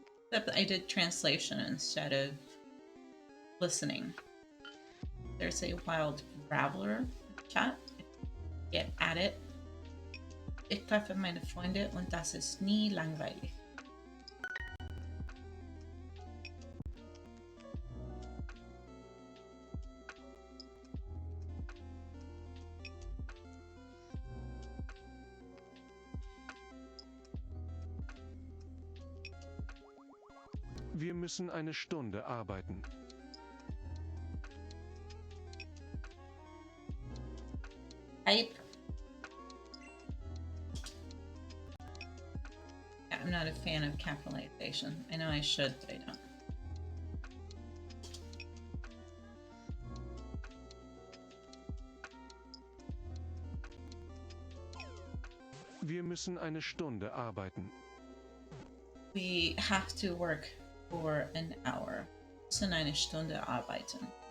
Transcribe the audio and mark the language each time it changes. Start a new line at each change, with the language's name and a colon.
English: Except I did translation instead of listening. There's a wild raveler chat. Get at it.
German: Ich treffe meine Freunde und das ist nie langweilig. Wir müssen eine Stunde arbeiten.
English: Hype. Yeah, I'm not a fan of capitalization. I know I should, but I don't.
German: Wir müssen eine Stunde arbeiten.
English: We have to work for an hour.
German: Müssen eine Stunde arbeiten.